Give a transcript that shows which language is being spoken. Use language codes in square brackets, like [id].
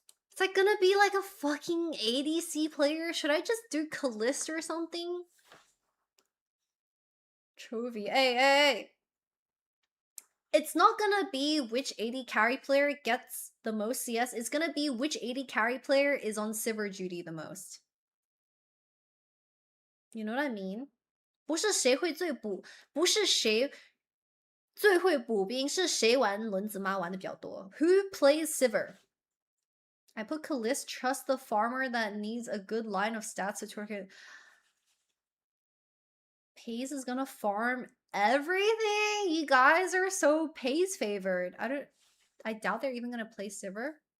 [en] It's like gonna be like a fucking ADC player. Should I just do Kalista or something? Chovy. Hey. It's not gonna be which AD carry player gets the most CS. It's gonna be which AD carry player is on Sivir duty the most. You know what I mean? [zh] 不是谁会最补，不是谁最会补兵，是谁玩轮子妈玩的比较多。 [en] Who plays Sivir? I put Kalist, trust the farmer that needs a good line of stats to twerk it. Pays is gonna farm everything. You guys are so Pays favored. I doubt they're even gonna play Sivir.